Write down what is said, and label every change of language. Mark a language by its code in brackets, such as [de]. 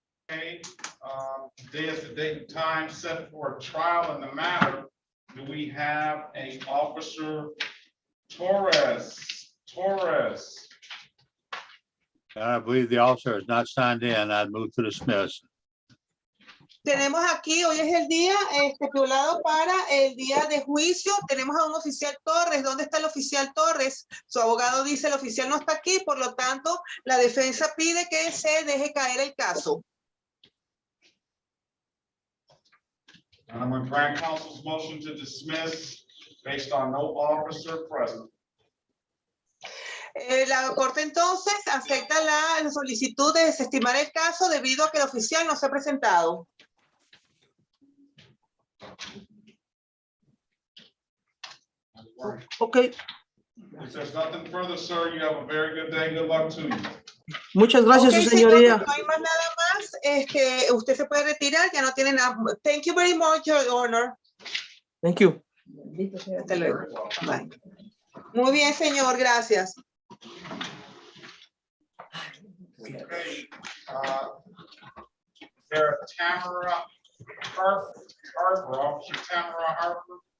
[en] Okay, today is the date and time set for a trial in the matter. Do we have a Officer Torres? I believe the officer is not signed in. I'd move to dismiss. [es] Tenemos aquí, hoy es el día estipulado para el día de juicio. Tenemos a un oficial Torres. ¿Dónde está el oficial Torres? Su abogado dice el oficial no está aquí, por lo tanto, la defensa pide que se deje caer el caso. [en] And I'm going to grant counsel's motion to dismiss based on no officer present. [es] La corte entonces acepta la solicitud de desestimar el caso debido a que el oficial no se ha presentado. [en] Okay. If there's nothing further, sir, you have a very good day. Good luck to you. [es] Muchas gracias, [en] Okay, [es] su señoría. señor, no hay más nada más. Usted se puede retirar, ya no tiene nada. [en] Thank you very much, Your Honor. Thank you. [es] Hasta luego. Bye. Muy bien, señor, gracias. [en] Okay. There, Tamara Harper, Officer Tamara Harper.